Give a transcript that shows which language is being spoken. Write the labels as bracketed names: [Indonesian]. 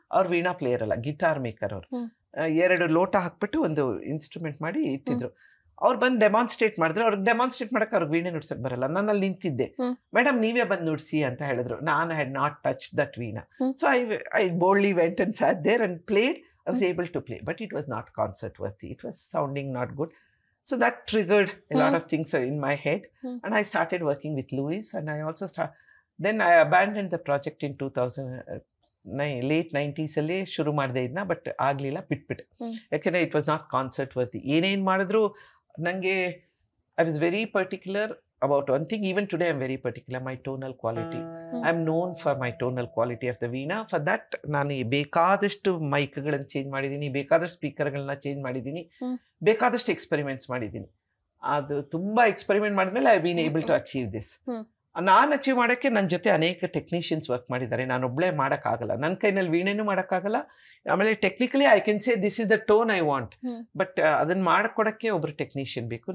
[Kannada] ಅವ್ರು ವೀಣಾ ಪ್ಲೇಯರ್ ಅಲ್ಲ, guitar maker. ಅವರು 2 ಲೋಟ ಹಾಕ್ಬಿಟ್ಟು ಒಂದು ಇನ್ಸ್ಟ್ರೂಮೆಂಟ್ ಮಾಡಿ ಇಟ್ಟಿದ್ರು. ಅವ್ರು ಬಂದು ಡೆಮಾನ್ಸ್ಟ್ರೇಟ್ ಮಾಡಿದ್ರು. ಅವ್ರಿಗೆ ಡೆಮಾನ್ಸ್ಟ್ರೇಟ್ ಮಾಡೋಕೆ ಅವ್ರಿಗೆ ವೀಣೆ ನುಡ್ಸೋಕೆ ಬರಲ್ಲ. ನಾನು ಅಲ್ಲಿ ನಿಂತಿದ್ದೆ. ಮೇಡಮ್ ನೀವೇ ಬಂದು ನುಡಿಸಿ ಅಂತ ಹೇಳಿದ್ರು. ನಾನು [English] had not touch that [Kannada] Veena. [English] So I boldly went and sat there and played. I was able to play, but it was not concert worthy. It was sounding not good. So that triggered a lot of things in my head. And I started working with Louis, and I also then I abandoned the project in 2000 late 90s [Kannada] ಅಲ್ಲೇ ಶುರು ಮಾಡಿದೆ ಇದನ್ನ. But ಆಗಲಿಲ್ಲ, ಬಿಟ್ಬಿಟ್ಟೆ. ಯಾಕೆಂದರೆ [English] It was not concert worthy. [Kannada] ಏನೇನು ಮಾಡಿದ್ರು ನನಗೆ [English] I was very particular about one thing. Even today I'm very particular, my tonal quality. I'm known for my tonal quality of the veena. For that [Kannada] ನಾನು ಬೇಕಾದಷ್ಟು ಮೈಕ್ಗಳನ್ನು change ಮಾಡಿದ್ದೀನಿ, ಬೇಕಾದಷ್ಟು ಸ್ಪೀಕರ್ಗಳನ್ನ change ಮಾಡಿದ್ದೀನಿ, ಬೇಕಾದಷ್ಟು experiments ಮಾಡಿದ್ದೀನಿ. ಅದು ತುಂಬ ಎಕ್ಸ್ಪೆರಿಮೆಂಟ್ ಮಾಡಿದ್ಮೇಲೆ [English] I been able to achieve this. [Kannada] ನಾನು ಅಚೀವ್ ಮಾಡೋಕ್ಕೆ ನನ್ನ ಜೊತೆ ಅನೇಕ ಟೆಕ್ನಿಷಿಯನ್ಸ್ ವರ್ಕ್ ಮಾಡಿದ್ದಾರೆ. ನಾನು ಒಬ್ಬಳೇ ಮಾಡೋಕ್ಕಾಗಲ್ಲ, ನನ್ನ ಕೈನಲ್ಲಿ ವೀಣೆನೂ ಮಾಡೋಕ್ಕಾಗಲ್ಲ. ಆಮೇಲೆ [English] technically I can say this is the tone I want, but [Kannada] ಅದನ್ನು ಮಾಡಿಕೊಡೋಕ್ಕೆ ಒಬ್ಬರು ಟೆಕ್ನಿಷಿಯನ್ ಬೇಕು.